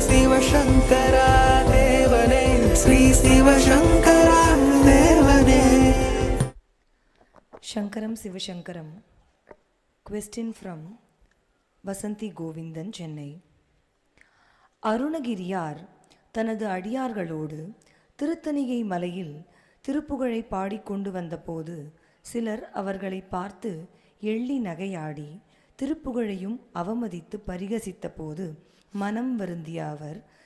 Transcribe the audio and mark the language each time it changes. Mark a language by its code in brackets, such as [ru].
[ta] சிவசங்கரா தேவனே, ஸ்ரீ சிவசங்கரா தேவனே. [sa] Shankaram Sivashankaram. [en] Question from Vasanthi Govindan, Chennai. [ta] அருணகிரியார் தனது அடியார்களோடு திருத்தணிகை மலையில் திருப்புகழை பாடிக்கொண்டு வந்தபோது சிலர் அவர்களை பார்த்து எள்ளி நகையாடி திருப்புகழையும் அவமதித்து பரிகசித்த போது மனம் வருந்திய அவர்,